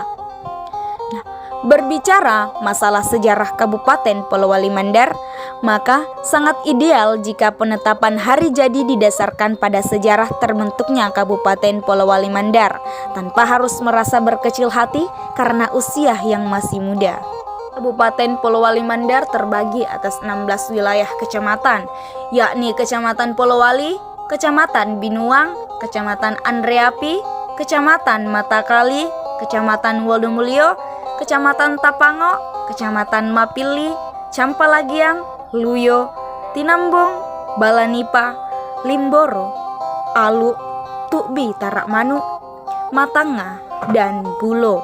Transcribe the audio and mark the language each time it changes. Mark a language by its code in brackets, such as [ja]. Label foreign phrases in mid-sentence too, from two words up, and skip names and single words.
[id] Berbicara masalah sejarah Kabupaten Polowali Mandar, maka sangat ideal jika penetapan hari jadi didasarkan pada sejarah terbentuknya Kabupaten Polowali Mandar tanpa harus merasa berkecil hati karena usia yang masih muda. Kabupaten Polowali Mandar terbagi atas 16 wilayah kecamatan, yakni Kecamatan Polowali, Kecamatan Binuang, Kecamatan Andreapi, Kecamatan Matakali, Kecamatan Wonomulyo, Kecamatan Tapango, Kecamatan Mapili, Campalagiang, Luyo, Tinambung, Balanipa, Limboro, Alu, Tukbi Tarakmanu, Matanga, dan Bulo.